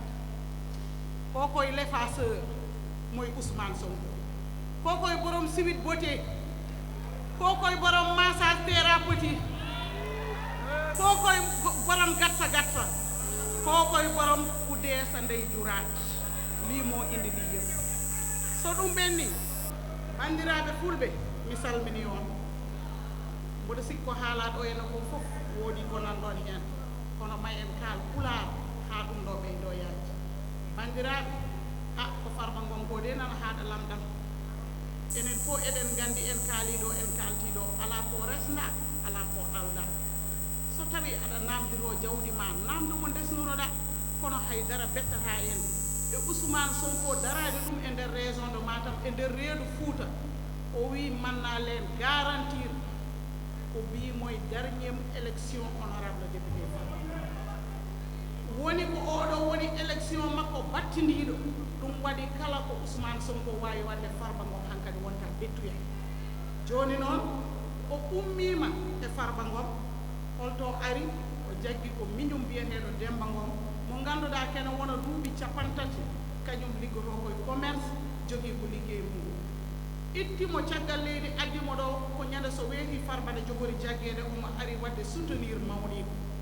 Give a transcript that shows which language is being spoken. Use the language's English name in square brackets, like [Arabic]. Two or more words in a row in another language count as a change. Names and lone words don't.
[Wolof] kookoy l'effaceur mooy Ousmane Sonko kookoy borom Sweet Beauté kookoy borom [French] massage thérapeutique [Wolof] kookoy borom gatsa kookoy borom ku dee sa ndey juraat lii moo indi lii yëpp so [Fula] ɗum ɓenni bandiraɓe fulɓe mi salmini on mboɗo sikko haalaɗo ene ko fof woodi ko nanɗon hen kono may en kaal pulaar ha ɗum ɗo ɓeydo yalti bandiraɓe ko Farba Ngom ko de nana haaɗa lamɗam enen fof eɗen gandi en kaaliɗo en kaltiɗo ala ko resda ala ko alda so tawi aɗa namdiro jawdi ma namdu mo desnuroɗa kono haydara bettata en e Ousmane Sonko darade ɗum e nder [French] région de [Fula] Matam e nder reedu Fouta o wi mannalen garantir ko bii moye [French] dernier élection honorable député [Fula] Farba woni ko oɗo woni élection makko battindiɗo ɗum waɗi kala ko Ousmane Sonko wawi wadde Farba Ngom hankadi wonta bettuya joni noon o ummima e Farba Ngom holto ari o jaggi ko miñum biyeteɗo Demba Ngom mo ganduɗa kene wona duuɓi 50 kañum liggoto koye commerce jogui ko liggey mum ittimo caggal leydi addimo ɗo ko ñande so weeti Farba ne jogori jaggede omo ari wadde soutenir mawniɗo